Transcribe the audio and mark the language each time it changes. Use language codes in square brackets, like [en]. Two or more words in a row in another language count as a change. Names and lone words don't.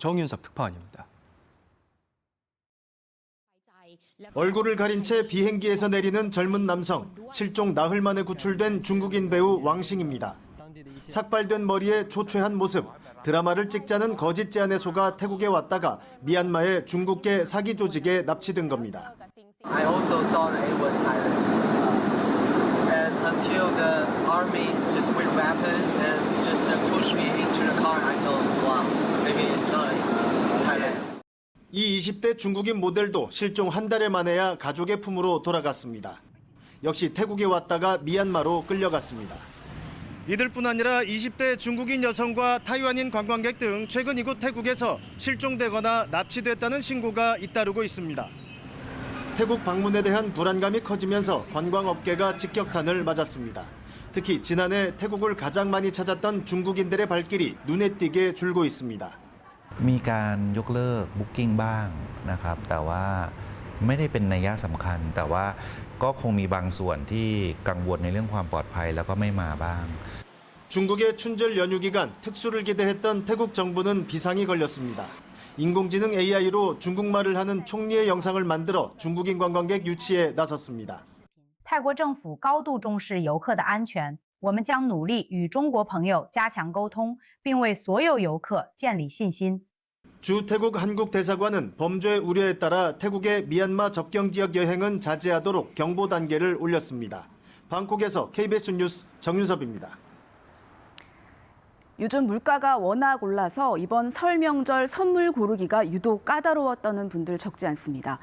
[ko] 방콕 정윤석 특파원입니다. 얼굴을 가린 채 비행기에서 내리는 젊은 남성, 실종 나흘 만에 구출된 중국인 배우 왕싱입니다. 삭발된 머리에 초췌한 모습, 드라마를 찍자는 거짓 제안에 속아 태국에 왔다가 미얀마의 중국계 사기 조직에 납치된 겁니다. [en] I also thought it was Thailand. And until the army just with weapon and just push me into the car, I thought, wow, maybe it's not Thailand. [ko] 이 20대 중국인 모델도 실종 한 달에 만에야 가족의 품으로 돌아갔습니다. 역시 태국에 왔다가 미얀마로 끌려갔습니다. 이들뿐 아니라 20대 중국인 여성과 타이완인 관광객 등 최근 이곳 태국에서 실종되거나 납치됐다는 신고가 잇따르고 있습니다. 태국 방문에 대한 불안감이 커지면서 관광업계가 직격탄을 맞았습니다. 특히 지난해 태국을 가장 많이 찾았던 중국인들의 발길이 눈에 띄게 줄고 있습니다. [th] มีการยกเลิกบุ๊กิ้งบ้างนะครับแต่ว่าไม่ได้เป็นนัยสำคัญแต่ว่าก็คงมีบางส่วนที่กังวลในเรื่องความปลอดภัยแล้วก็ไม่มาบ้าง [ko] 중국의 춘절 연휴 기간 특수를 기대했던 태국 정부는 비상이 걸렸습니다. 인공지능 AI로 중국말을 하는 총리의 영상을 만들어 중국인 관광객 유치에 나섰습니다. [zh] 泰国政府高度重视游客的安全，我们将努力与中国朋友加强沟通，并为所有游客建立信心。 [ko] 주 태국 한국 대사관은 범죄 우려에 따라 태국의 미얀마 접경 지역 여행은 자제하도록 경보 단계를 올렸습니다. 방콕에서 KBS 뉴스 정윤섭입니다. 요즘 물가가 워낙 올라서 이번 설 명절 선물 고르기가 유독 까다로웠다는 분들 적지 않습니다.